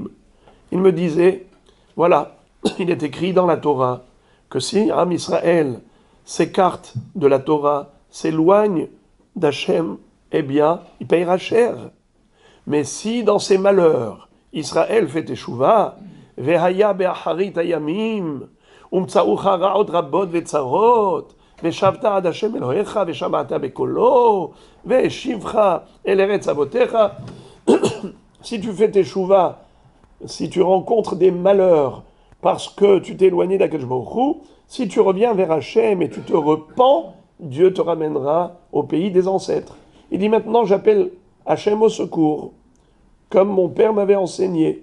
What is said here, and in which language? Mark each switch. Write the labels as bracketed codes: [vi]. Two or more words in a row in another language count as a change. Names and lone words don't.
[fr] Il me disait, voilà, il est écrit dans la Torah, que si Am Israël s'écarte de la Torah, s'éloigne d'Hachem, eh bien, il payera cher. Mais si dans ses malheurs, Israël fait teshuva, [he] והיה באחרית הימים, ומצאוך רעות רבות וצרות, ושבת עד ה' אלוהיך, ושמעת בקולו, ושבך אל ארץ אבותיך. [fr] Si tu fais tes chouvas, si tu rencontres des malheurs parce que tu t'es éloigné d' [he] הקדוש ברוך הוא, [fr] si tu reviens vers Hachem et tu te repens, Dieu te ramènera au pays des ancêtres. Il dit maintenant, j'appelle Hachem au secours, comme mon père m'avait enseigné.